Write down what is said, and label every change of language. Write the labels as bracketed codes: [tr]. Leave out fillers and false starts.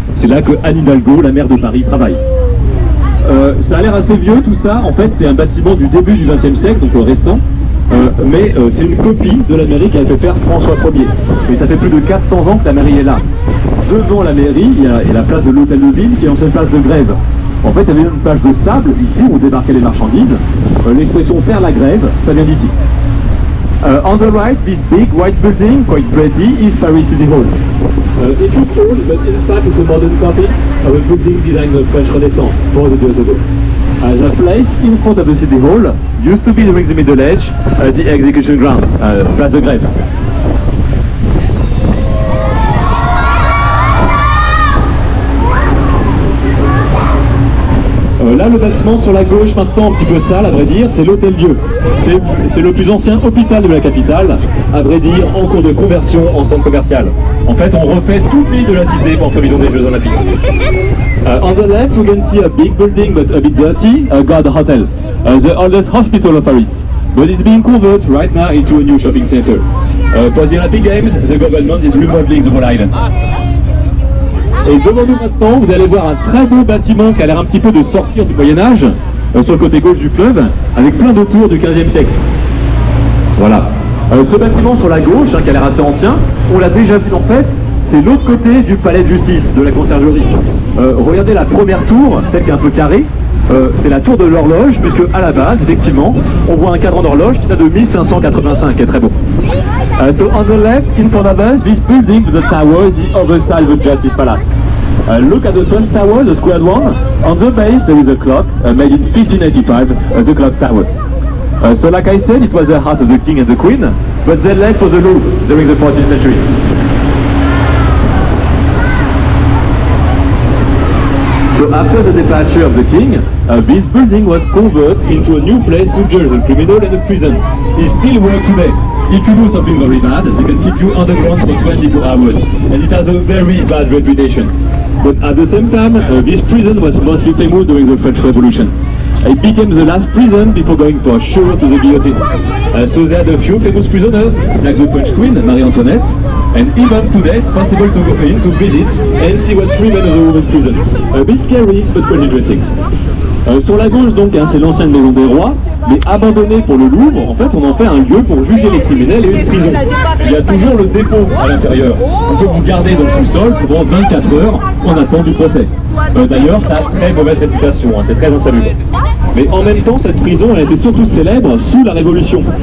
[fr] C'est là que Anne Hidalgo, la maire de Paris, travaille. Ça a l'air assez vieux tout ça, en fait c'est un bâtiment du début du XXe siècle, donc récent, mais c'est une copie de la mairie qu'a fait faire François Ier. Et ça fait plus de 400 ans que la mairie est là. Devant la mairie, il y a la place de l'hôtel de ville qui est ancienne place de grève. En fait, il y avait une plage de sable ici où on débarquait les marchandises. L'expression faire la grève, ça vient d'ici. [en] On the right, this big white building, quite pretty, is Paris City Hall. It looked old, but in fact it's a modern copy of a building designed in the French Renaissance 400 years ago. The place in front of the City Hall used to be during the Middle Age the execution grounds, place de grève. [fr] Là, le bâtiment sur la gauche, maintenant un petit peu sale, à vrai dire, c'est l'Hôtel Dieu. C'est le plus ancien hôpital de la capitale, à vrai dire, en cours de conversion en centre commercial. En fait, on refait toute l'île de la cité pour prévision des Jeux Olympiques. [en] On the left, you can see a big building, but a bit dirty, a God Hotel, the oldest hospital of Paris. But it's being converted right now into a new shopping center. For the Olympic Games, the government is remodeling the whole island. [fr] Et devant nous maintenant, vous allez voir un très beau bâtiment qui a l'air un petit peu de sortir du Moyen-Âge, sur le côté gauche du fleuve, avec plein de tours du 15e siècle. Voilà. Ce bâtiment sur la gauche, qui a l'air assez ancien, on l'a déjà vu en fait, c'est l'autre côté du palais de justice, de la conciergerie. Regardez la première tour, celle qui est un peu carrée, c'est la tour de l'horloge, puisque à la base, effectivement, on voit un cadran d'horloge qui date de 1585, qui est très beau. [en] So on the left, in front of us, this building, the tower, is the other side of the Justice Palace. Look at the first tower, the squared one. On the base, there is a clock, made in 1585, the clock tower. So like I said, it was the house of the king and the queen, but they left for the Louvre during the 14th century. So after the departure of the king, this building was converted into a new place to judge the criminal and the prison. It still works today. If you do something very bad, they can keep you underground for 24 hours, and it has a very bad reputation. But at the same time, this prison was mostly famous during the French Revolution. It became the last prison before going for sure to the guillotine. So they had a few famous prisoners, like the French Queen, Marie Antoinette, and even today it's possible to go in to visit and see what's remained of the women's prison. A bit scary, but quite interesting. [fr] Sur la gauche donc, c'est l'ancienne maison des rois, mais abandonnée pour le Louvre. En fait, on en fait un lieu pour juger les criminels et une prison. Il y a toujours le dépôt à l'intérieur. On peut vous garder dans le sous-sol pendant 24 heures en attente du procès. D'ailleurs, ça a très mauvaise réputation, c'est très insalubre. Mais en même temps, cette prison, elle était surtout célèbre sous la Révolution.